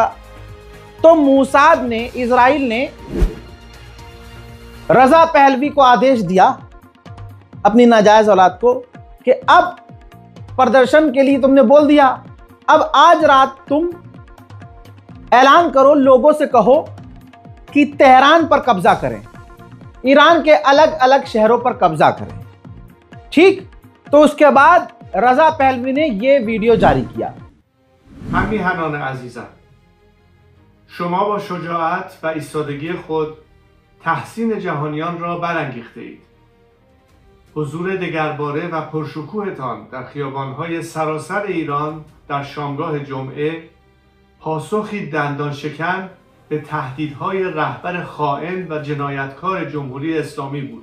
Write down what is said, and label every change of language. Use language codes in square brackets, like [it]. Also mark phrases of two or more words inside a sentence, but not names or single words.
[hi] तो मूसाद ने, इजराइल ने रजा पहलवी को आदेश दिया, अपनी नाजायज औलाद को, कि अब प्रदर्शन के लिए तुमने बोल दिया, अब आज रात तुम ऐलान करो, लोगों से कहो कि तेहरान पर कब्जा करें, ईरान के अलग अलग शहरों पर कब्जा करें। ठीक, तो उसके बाद रजा पहलवी ने यह वीडियो जारी किया। [fa] همیهنان عزیزم، شما با شجاعت و ایستادگی خود تحسین جهانیان را برانگیخته اید. حضور دگرباره و پرشکوهتان در خیابان‌های سراسر ایران در شامگاه جمعه پاسخی دندان شکن به تهدیدهای رهبر خائن و جنایتکار جمهوری اسلامی بود.